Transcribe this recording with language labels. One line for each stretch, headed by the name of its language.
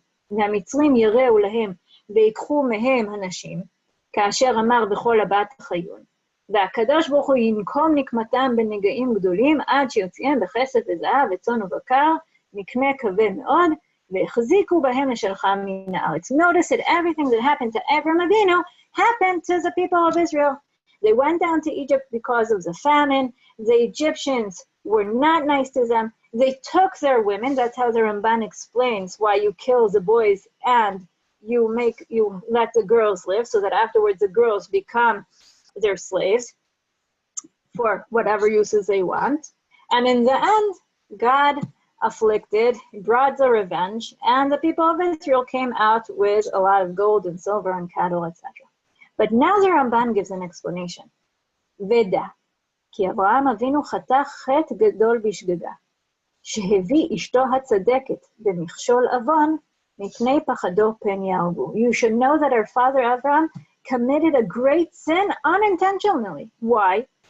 Hebrew: והמצרים יראו להם ויקחו מהם הנשים, כאשר אמר בכל הבת חיון. והקדוש ברוך הוא ינקום נקמתם בנגעים גדולים, עד שיוציאם בכסף וזהב וצאן ובקר, מקנה כבד מאוד, והחזיקו בהם לשלחה מן הארץ.
English: Notice that everything that happened to Avraham Avinu happened to the people of Israel. They went down to Egypt because of the famine. The Egyptians were not nice to them. They took their women. That's how the Ramban explains why you kill the boys and you let the girls live, so that afterwards the girls become their slaves for whatever uses they want. And in the end, God afflicted, brought the revenge, and the people of Israel came out with a lot of gold and silver and cattle, etc. But now the Ramban gives an explanation.
Hebrew: Veda, ki Avraham Avinu chata chet gadol bishgada, שהביא אשתו הצדקת במכשול עוון, מפני פחדו פן יהרגו.
English: You should know that our father Abraham committed a great sin unintentionally. Why?